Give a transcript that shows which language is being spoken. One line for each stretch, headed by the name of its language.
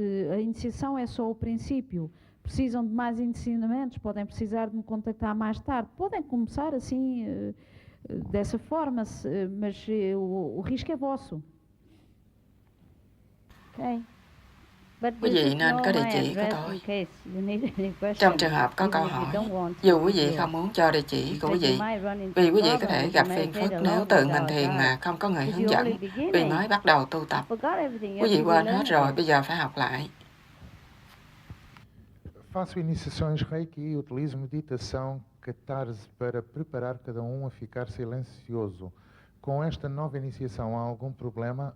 Portuguese: A iniciação é só o princípio. Precisam de mais ensinamentos, podem precisar de me contactar mais tarde. Podem começar assim, dessa forma, mas o risco é vosso.
Vietnamese: Quý vị nên có địa chỉ của tôi. Trong trường hợp có câu hỏi, dù quý vị không muốn cho địa chỉ của quý vị, vì quý vị có thể gặp phiền phức nếu tự mình thiền mà không có người hướng dẫn, vì mới bắt đầu tu tập. Quý vị quên hết rồi, bây giờ phải học lại.
Portuguese: Faço iniciações Reiki e utilizo meditação catarse para preparar cada a ficar silencioso. Com esta nova iniciação há algum problema?